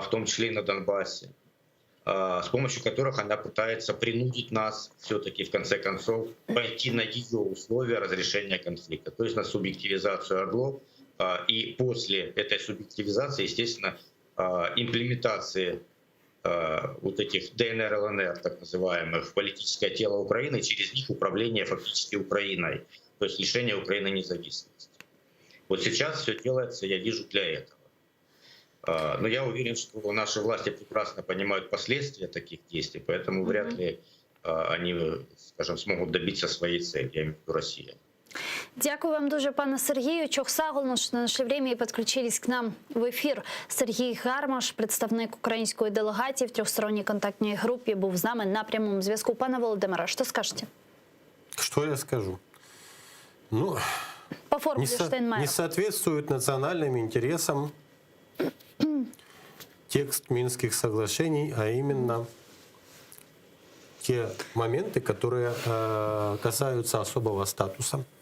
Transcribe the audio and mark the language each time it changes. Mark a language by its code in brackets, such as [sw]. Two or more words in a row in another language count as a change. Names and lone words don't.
[ru] том числе и на Донбассе, с помощью которых она пытается принудить нас все-таки в конце концов пойти на ее условия разрешения конфликта, то есть на субъективизацию ОРДЛО, и после этой субъективизации, естественно, имплементации вот этих ДНР, ЛНР, так называемых, в политическое тело Украины, через них управление фактически Украиной, то есть лишение Украины независимости. Вот сейчас все делается, я вижу, для этого. Но я уверен, что наши власти прекрасно понимают последствия таких действий, поэтому вряд ли они, скажем, смогут добиться своей цели, я имею в виду Россия. [uk] Дякую вам дуже, пане Сергію. Чохсагол, що знайшли время і підключились к нам в ефір. Сергій Гармаш, представник української делегації в трьохсторонній контактній групі, був з нами на прямому зв'язку. Пане Володимире, що скажете? [ru] Что я скажу? Ну, по формуле Штайнмайера. Не соответствует национальным интересам текст Минских соглашений, а именно те моменты, которые касаются особого статуса.